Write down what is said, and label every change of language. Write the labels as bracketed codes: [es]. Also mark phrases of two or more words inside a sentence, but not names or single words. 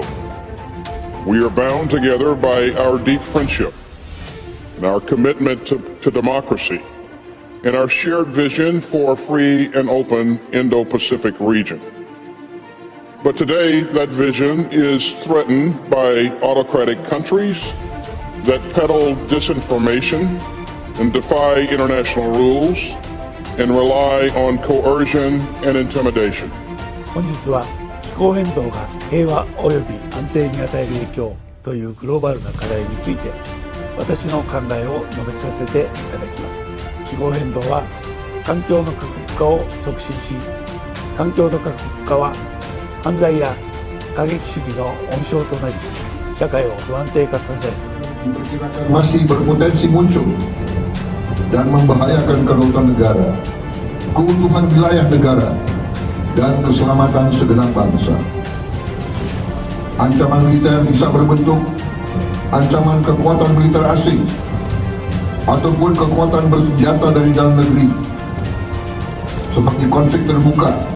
[en] We are bound together by our deep friendship and our commitment to democracy and our shared vision for a free and open Indo-Pacific region. But today, that vision is threatened by autocratic countries that peddle disinformation and defy international rules and rely on coercion and intimidation. [ja] 本日は気候変動が平和および安定に与える影響というグローバルな課題について私の考えを述べさせていただきます。気候変動は環境の過酷化を促進し、環境の過酷化は犯罪や過激主義の温床となり、社会を不安定化させ、 [id] masih berpotensi muncul dan membahayakan kedaulatan negara, keutuhan wilayah negara, dan keselamatan segenap bangsa. Ancaman militer bisa berbentuk ancaman kekuatan militer asing ataupun kekuatan bersenjata dari dalam negeri, seperti konflik terbuka.